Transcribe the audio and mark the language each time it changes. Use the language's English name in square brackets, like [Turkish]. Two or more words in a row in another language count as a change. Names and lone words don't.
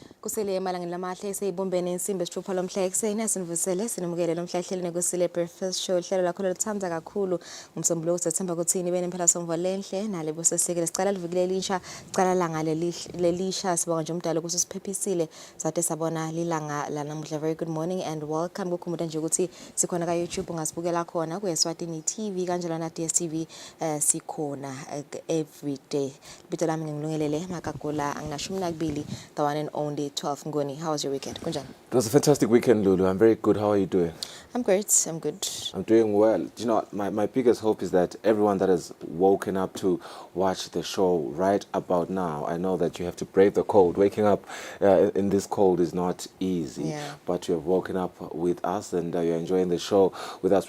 [Swati] Kusile emalangeni lamahle seyibumbene insimbi esithupha lomhla ekseni asinivusele sinomukele lomhla ehleleni Kusile Breakfast Show hlelo lakho lolithanda kakhulu ngumsombuluko uSethemba kuthini bene phela somvo lenhle nalebo sesikele sicala livikile elisha sicala langa lelisha sibonga nje umdalo ukuthi siphephisile sathe sabona lilanga lanamuhla. [English] Very good morning and welcome [Swati] kukhumbuta nje ukuthi sikhona ka YouTube ungasibukela khona ku Eswatini TV kanjalo na DSTV sikhona [English] every day. [Swati] Bito lami ngilungelele makagula anginashumi nakubili [English] the one and only [Swati] 12 Ngoni. [English] How was your weekend? [Swati] Kunjani? [English] It was a fantastic weekend, Lulu. I'm very good. How are you doing? I'm great. I'm good. I'm doing well. You know, my biggest hope is that everyone that has woken up to watch the show right about now, I know that you have to brave the cold. Waking up in this cold is not easy, but you have woken up with us and you're enjoying the show with us.